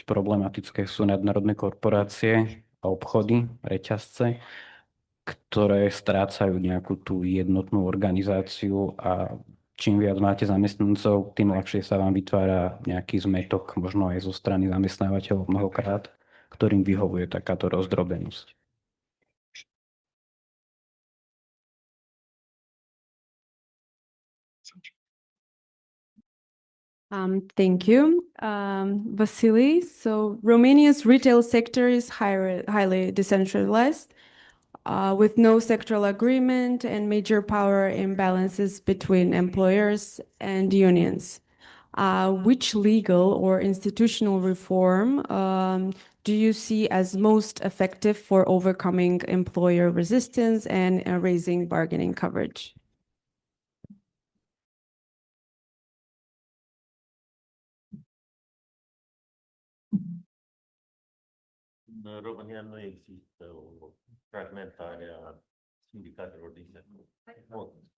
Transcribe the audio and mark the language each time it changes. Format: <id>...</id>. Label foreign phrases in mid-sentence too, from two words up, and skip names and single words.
<sk>Problematické sú nadnárodné korporácie a obchody, reťazce, ktoré strácajú nejakú tú jednotnú organizáciu a čím viac máte zamestnancov, tým ľahšie sa vám vytvára nejaký zmätok, možno aj zo strany zamestnávateľov mnohokrát, ktorým vyhovuje takáto rozdrobenosť.</sk> <en>Thank you, Vasily. So Romania's retail sector is highly decentralized, with no sectoral agreement and major power imbalances between employers and unions. Which legal or institutional reform do you see as most effective for overcoming employer resistance and raising bargaining coverage?</en> <ro>În România nu există o fragmentare a sindicatelor din sector.</ro>